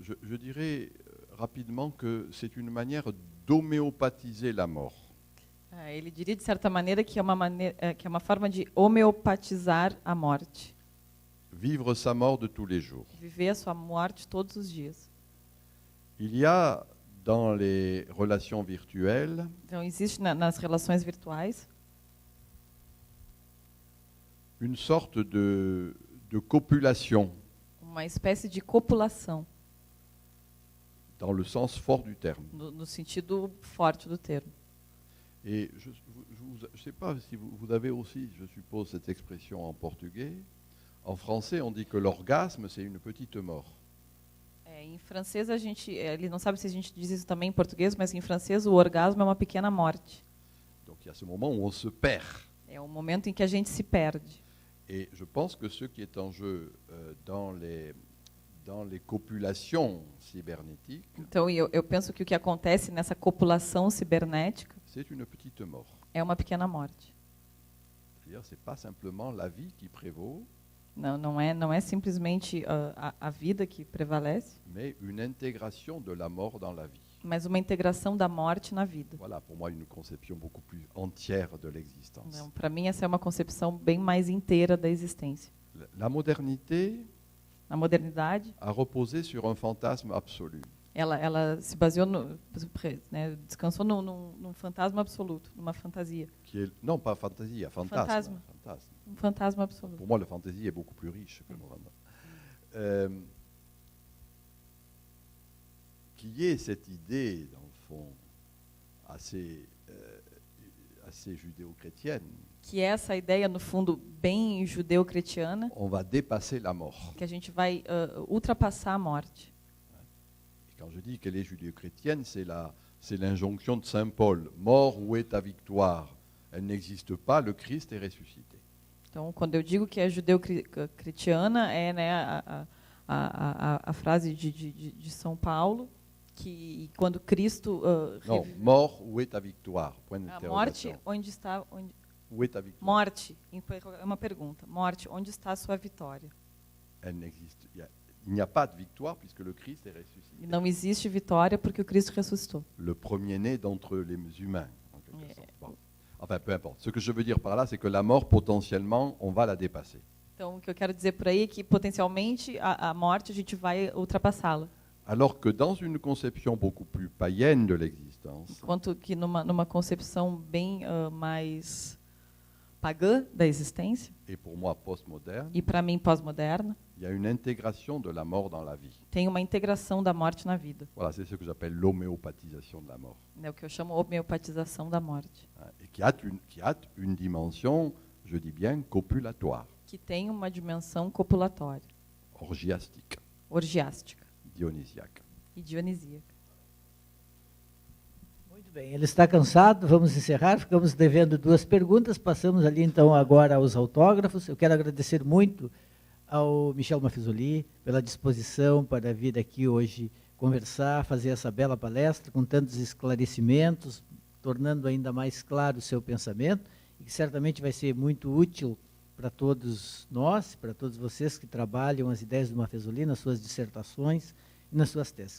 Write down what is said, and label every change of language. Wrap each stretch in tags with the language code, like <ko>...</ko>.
<fr>Je dirais rapidement que c'est une manière d'homéopathiser la mort.</fr> <pt>Ele diria, de certa maneira, que é uma forma de homeopatizar a morte.</pt> <fr>Vivre sa mort de tous les jours.</fr> <pt>Viver a sua morte todos os dias.</pt> <fr>Il y a dans les relations virtuelles</fr> <pt>Então, existe nas relações virtuais</pt> <fr>une sorte de copulation,</fr> <pt>uma espécie de copulação,</pt> <fr>dans le sens fort du terme.</fr> <pt>no sentido forte do termo.</pt> <fr>Et je ne sais pas si vous avez aussi, je suppose, cette expression en portugais. En français, on dit que l'orgasme, c'est une petite mort.</fr> <pt>Em francês, ele não sabe se a gente diz isso também em português, mas em francês o orgasmo é uma pequena morte.</pt> <fr>Donc il y a ce moment où on se perd.</fr> <pt>É o momento em que a gente se perde.</pt> <fr>Et je pense que ce qui est en jeu dans les copulations cybernétiques,</fr> <pt>Então, eu penso que o que acontece nessa copulação cibernética</pt> <fr>c'est une petite mort.</fr> <pt>é uma pequena morte.</pt> <fr>C'est-à-dire, c'est pas simplement la vie qui prévaut,</fr> <pt>Não é simplesmente a vida que prevalece,</pt> <fr>mais une intégration de la mort dans la vie.</fr> <pt>mas uma integração da morte na vida.</pt> <fr>Voilà, pour moi, une conception beaucoup plus entière de l'existence.</fr> <pt>Então, para mim, essa é uma concepção bem mais inteira da existência.</pt> <fr>La modernité</fr> <pt>Na modernidade,</pt> <fr>a reposé sur un fantasme absolu.</fr> <pt>ela se baseou, descansou num fantasma absoluto, numa fantasia.</pt> <fr>Qui est, non, pas fantasie, fantasme. Fantasme. Fantasme.</fr> <pt>Um fantasma absoluto.</pt> <fr>Pour moi, la fantaisie est beaucoup plus riche que le moderne. Qu'il y ait cette idée, dans le fond, assez judéo-chrétienne,</fr> <pt>Que é essa ideia, no fundo, bem judeu-cretiana,</pt> <fr>on va dépasser la mort.</fr> <pt>que a gente vai ultrapassar a morte.</pt> <fr>Et quand je dis qu'elle est judéo-chrétienne, c'est l'injonction de Saint Paul. Mort, où est ta victoire? Elle n'existe pas, le Christ est ressuscité.</fr> <pt>Então, quando eu digo que é judeu-cretiana, é a frase de São Paulo, que quando Cristo...</pt> <fr>Non, mort, où est ta victoire? Point</fr> <pt>a morte,</pt> <fr>d'interrogation.</fr> <pt>onde está...</pt> <fr>Où est ta victoire?</fr> <pt>Morte, é uma pergunta. Morte, onde está a sua vitória?</pt> <fr>Elle n'existe. Il n'y a pas de victoire puisque le Christ est ressuscité.</fr> <pt>E não existe vitória porque o Cristo ressuscitou.</pt> <fr>Le premier-né d'entre les humains, en quelque sorte. Bon. Enfin, peu importe. Ce que je veux dire par là, c'est que la mort, potentiellement, on va la dépasser.</fr> <pt>Então, o que eu quero dizer por aí é que, potencialmente, a morte, a gente vai ultrapassá-la.</pt> <fr>Alors que dans une conception beaucoup plus païenne de l'existence,</fr> <pt>Enquanto que numa concepção bem mais pagã da existência,</pt> <fr>et pour moi postmoderne,</fr> <pt>e para mim pós-moderna,</pt> <fr>il y a une intégration de la mort dans la vie.</fr> <pt>tem uma integração da morte na vida.</pt> <fr>Voilà, c'est ce que j'appelle l'homéopathisation de la mort.</fr> <pt>É o que eu chamo homeopatização da morte.</pt> <fr>Hein, et qui a une dimension, je dis bien, copulatoire,</fr> <pt>Que tem uma dimensão copulatória,</pt> <fr>orgiastique,</fr> <pt>orgiástica</pt> <fr>dionysiaque.</fr> <pt>e dionisíaca. Muito bem, ele está cansado, vamos encerrar, ficamos devendo 2 perguntas, passamos ali então agora aos autógrafos. Eu quero agradecer muito ao Michel Mafezoli pela disposição para vir aqui hoje conversar, fazer essa bela palestra com tantos esclarecimentos, tornando ainda mais claro o seu pensamento, e que certamente vai ser muito útil para todos nós, para todos vocês que trabalham as ideias do Mafezoli nas suas dissertações e nas suas teses.</pt>